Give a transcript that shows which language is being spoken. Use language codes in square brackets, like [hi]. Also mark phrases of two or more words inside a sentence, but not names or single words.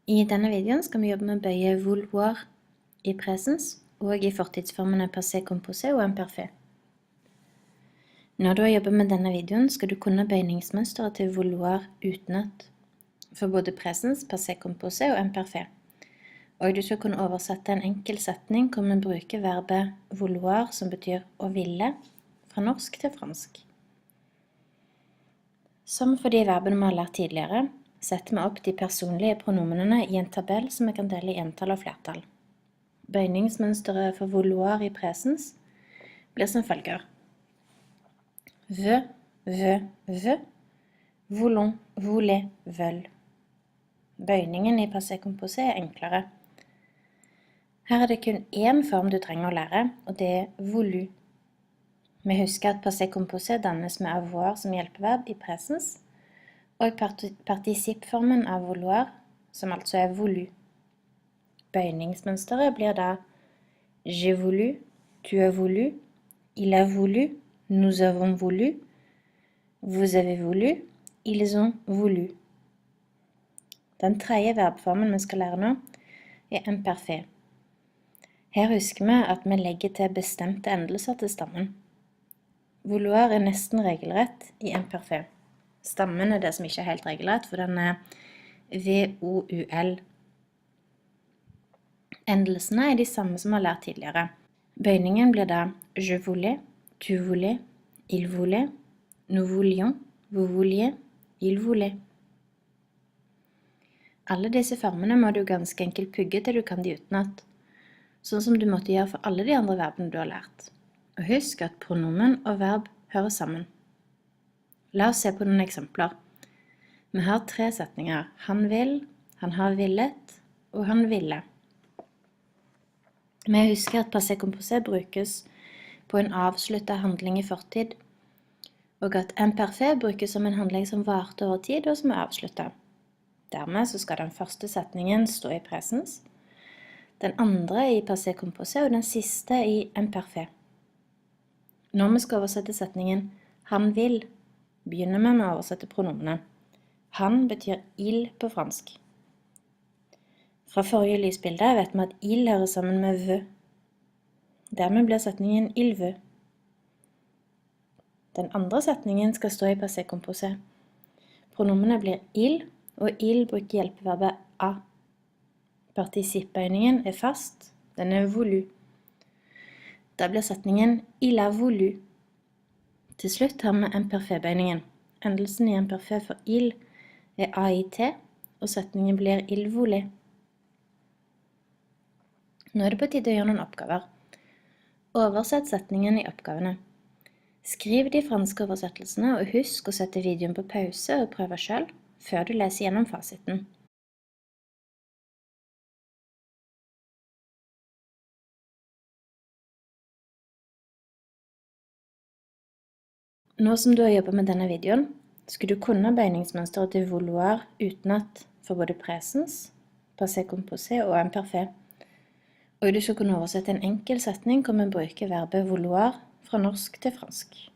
[no] I denne videoen skal vi jobbe med å bøye vouloir i presens og i fortidsformene [fr] passé composé [no] og imparfait. Når du har jobbet med denne videoen, skal du kunne bøyningsmønsteret til vouloir utenat for både presens, [fr] passé composé og imparfait. [no] Og du skal kunne oversette en enkel setning hvor vi bruker verbet vouloir, som betyr å ville, fra norsk til fransk. Som for de verbene vi har lært tidligere, setter vi opp de personlige pronomenene i en tabell som vi kan dele i entall og flertall. Bøyningsmønsteret for vouloir i presens blir som følger. [fr] Veut, veut, voulons, voulez, veulent. [no] Bøyningen i [fr] passé composé [no] er enklere. Her er det kun én form du trenger å lære, og det er voulu. Vi husker at [fr] passé composé [no] dannes med avoir som hjelpeverb i presens, og particippformen av vouloir, som altså er voulu. Bøyningsmønsteret blir da [fr] j'ai voulu, tu as voulu, il a voulu, nous avons voulu, vous avez voulu, ils ont voulu. [no] Den tredje verbformen vi skal lære nå er imparfait. Her husker vi at vi legger til bestemte endelser til stammen. Vouloir er nesten regelrett i imparfait. Stammen er det som ikke er helt regelrett, for den er V-O-U-L. Endelsene er de samme som vi har lært tidligere. Bøyningen blir da [fr] je voulais, tu voulais, il voulait, nous voulions, vous vouliez, il voulait. [no] Alle disse formene må du ganske enkelt pugge til du kan de utenat, sånn som du måtte gjøre for alle de andre verbene du har lært. Og husk at pronomen og verb hører sammen. La oss se på noen eksempler. Vi har 3 setninger. Han vil, han har villet, og han ville. Vi husker at [fr] passé composé [no] brukes på en avsluttet handling i fortid, og at imparfait brukes som en handling som varte over tid og som er avsluttet. Dermed så skal den første setningen stå i presens, den andre i [fr] passé composé [no] og den siste i imparfait. Når vi skal oversette setningen han vil, begynner vi med å oversette pronomene. Han betyr il på fransk. Fra forrige lysbilde vet vi at il hører sammen med veut. Dermed blir setningen [fr] il veut. [no] Den andre setningen skal stå i [fr] passé composé. [no] Pronomene blir il, og il bruker hjelpeverbet a. Particippbøyningen er fast, den er voulu. Da blir setningen [fr] il a voulu. [no] Til slutt har vi imparfait-bøyningen. Endelsen i imparfait for il er ait, og setningen blir [fr] il voulait. [no] Nå er det på tide å gjøre noen oppgaver. Oversett setningen i oppgavene. Skriv de franske oversettelsene, og husk å sette videoen på pause og prøve selv, før du leser gjennom fasiten. Nå som du har jobbet med denne videoen, skal du kunne bøyningsmønsteret til vouloir utenat for både presens, [fr] passé composé og imparfait. [no] Og du skal kunne oversette en enkel setning hvor vi bruker verbet vouloir fra norsk til fransk.